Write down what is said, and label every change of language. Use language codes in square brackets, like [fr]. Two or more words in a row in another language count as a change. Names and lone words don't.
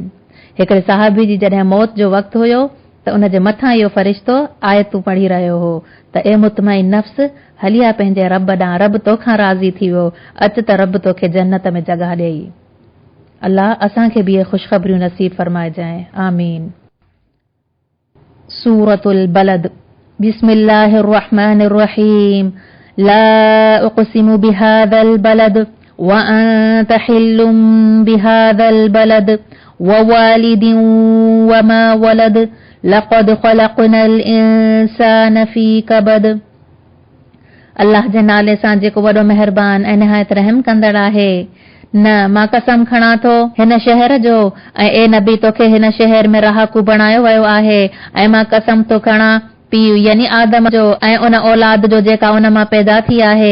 [sd] हिकिड़े साहबी जी जॾहिं मौत जो वक़्तु हुयो त उन जे मथां इहो फ़रिश्तो आयतूं पढ़ी रहियो हो त ए मुतमइन नफ्स, हलिया पंहिंजे रब ॾांहुं, रब तोखां राज़ी थी वियो, अच त रब तोखे जन्नत में जॻह ॾेई। अल्लाह असांखे बि इहे ख़ुशख़बरियूं नसीब फरमाइजांइ, आमीन। [ar] سورة البلد. بسم الله الرحمن الرحيم. لا أقسم بهذا البلد وأنت حل بهذا البلد ووالد وما ولد لقد خلقنا الإنسان في كبد. [sd] अल्लाह जे नाले सां जेको वॾो महिरबान ऐं निहायत रहम कंदड़ आहे। न, मां कसम खणां थो हिन शहर जो, ऐं ए नबी तोखे हिन शहर में रहाकू बणायो वियो आहे, ऐं मां कसम थो खणां पीउ यानी आदम जो ऐं उन औलाद जो जेका उन मां पैदा थी आहे।